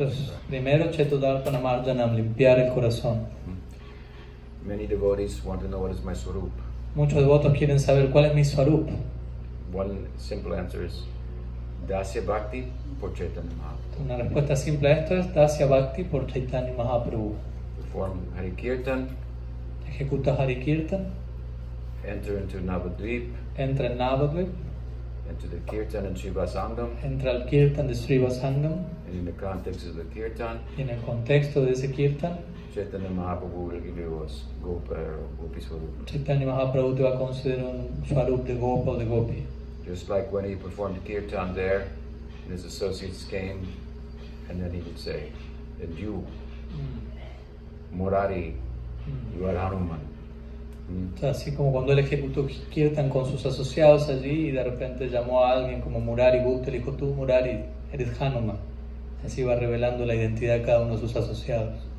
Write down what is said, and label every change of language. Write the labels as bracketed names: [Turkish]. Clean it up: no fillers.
[Spanish] Entonces, primero Chetodarpanamarjanam, limpiar el corazón. [English] Many devotees want to know what is my swarup. [Spanish] Muchos devotos quieren saber cuál es mi swarup. [English] One simple answer is Dasya Bhakti [Spanish] por [English] Chaitanya Mahaprabhu. [Spanish] Una respuesta simple a esto es Dasya Bhakti por Chaitanya Mahaprabhu. [English] Perform Hari Kirtan, [Spanish] Ejecuta Hari Kirtan, [English] enter into Navadvip, [Spanish] entra en Navadvip, [English] into the Kirtan and Shivasangam, [Spanish] entra al Kirtan de Sri Vasangam, [English] and in the context of the Kirtan, [Spanish] y en el contexto de ese Kirtan, [English] Chaitanya Mahaprabhu will give you a Gopa or Gopi Swarup. [Spanish] Chaitanya Mahaprabhu te va a conceder un swarup de Gopa o de Gopi. [English] Just like when he performed Kirtan there, and his associates came, and then he would say, and you, Murari, you are Hanuman. [Spanish] O sea, así como cuando él ejecutó Kirtan con sus asociados allí y de repente llamó a alguien como Murari Gupta, le dijo, tú Murari, eres Hanuman. Así va revelando la identidad de cada uno de sus asociados.